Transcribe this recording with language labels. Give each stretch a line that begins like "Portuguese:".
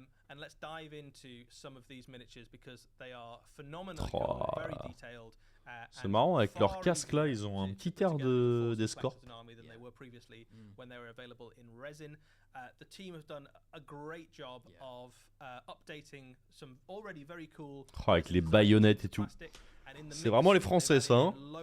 English: And let's dive into some of these miniatures because they are phenomenally cool, very detailed.
French: C'est marrant, avec leur casque là, ils ont un petit air d'escorte.
English: The team have done a great job of updating some already very cool.
French: Oh, avec les baïonnettes et tout. C'est vraiment les Français ça, hein.